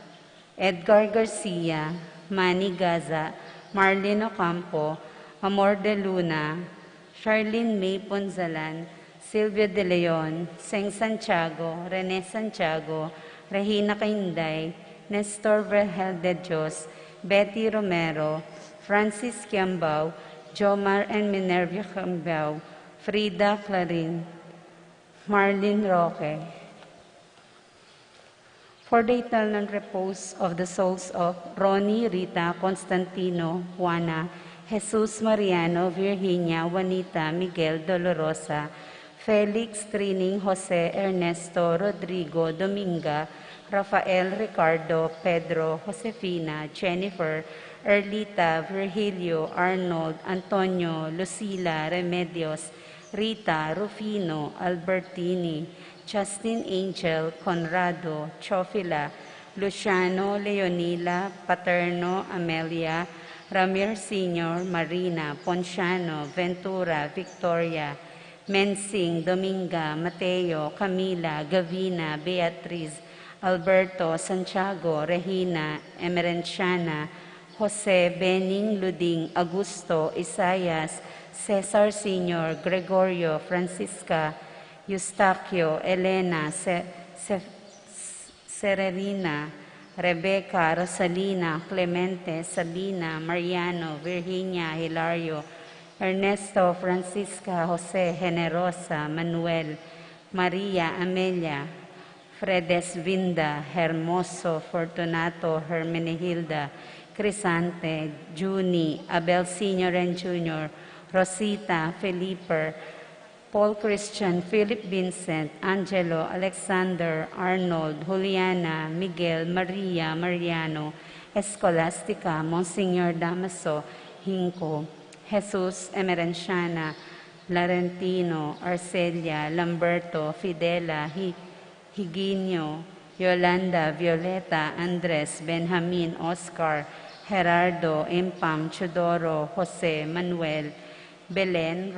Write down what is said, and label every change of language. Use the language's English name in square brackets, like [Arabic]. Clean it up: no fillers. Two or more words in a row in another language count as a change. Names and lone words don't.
[English] Edgar Garcia, Manny Gaza, Marlene Ocampo, Amor de Luna, Charlene May Ponzalan, Silvia De Leon, Seng Santiago, Rene Santiago, Regina Cainday, Nestor Vergel de Dios, Betty Romero, Francis Kiambao, Jomar and Minervia Kiambao, Frida Clarin, Marlene Roque. For the eternal repose of the souls of Ronnie, Rita, Constantino, Juana, Jesus Mariano, Virginia, Juanita, Miguel, Dolorosa, Felix, Trining, Jose, Ernesto, Rodrigo, Dominga, Rafael, Ricardo, Pedro, Josefina, Jennifer, Erlita, Virgilio, Arnold, Antonio, Lucila, Remedios, Rita, Rufino, Albertini, Justin Angel, Conrado, Chofila, Luciano, Leonila, Paterno, Amelia, Ramir Sr., Marina, Ponciano, Ventura, Victoria, Mensing, Dominga, Mateo, Camila, Gavina, Beatriz, Alberto, Santiago, Regina, Emerenciana, Jose, Bening, Luding, Augusto, Isayas, Cesar Sr., Gregorio, Francisca, Eustaquio, Elena, Sererina, Rebecca, Rosalina, Clemente, Sabina, Mariano, Virginia, Hilario, Ernesto, Francisca, Jose, Generosa, Manuel, Maria, Amelia, Fredes Vinda, Hermoso, Fortunato, Hermenegilda, Crisante, Juni, Abel Sr. and Jr., Rosita, Felipe, Paul Christian, Philip Vincent, Angelo, Alexander, Arnold, Juliana, Miguel, Maria, Mariano, Escolastica, Monsignor Damaso, Hinco, Jesus, Emerenciana, Laurentino, Arcelia, Lamberto, Fidela, Higinio, Yolanda, Violeta, Andres, Benjamin, Oscar, Gerardo, Impam, Chodoro, Jose, Manuel, Belen,